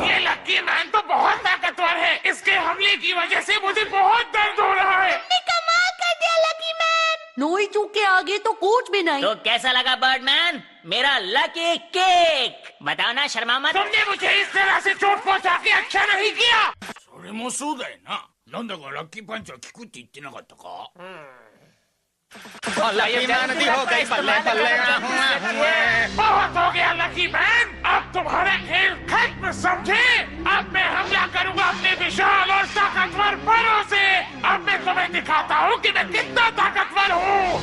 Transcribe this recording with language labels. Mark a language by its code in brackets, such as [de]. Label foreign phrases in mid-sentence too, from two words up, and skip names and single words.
[hi] ये लकी मैन तो बहुत ताकतवर है, इसके हमले की वजह से मुझे बहुत दर्द हो रहा है। तुमने कमाल कर दिया लकी मैन। नोइचू के आगे तो कुछ भी नहीं। तो कैसा लगा बर्डमैन मेरा [en] lucky cake? [hi] बताओ ना, शर्मा मत। तुमने मुझे इस तरह से चोट पहुंचा के अच्छा नहीं किया। [ja] それもそうだよななんだかラッキーパンチは効くって言ってなかったか [hi] लकी मैन भी हो गई, बल्ले बल्ले। बहुत हो गया लकी मैन, अब तुम्हारा खेल खत्म, समझे? अब मैं हमला करूंगा अपने विशाल और ताकतवर परों से। अब मैं तुम्हें दिखाता हूँ कि मैं कितना ताकतवर हूँ।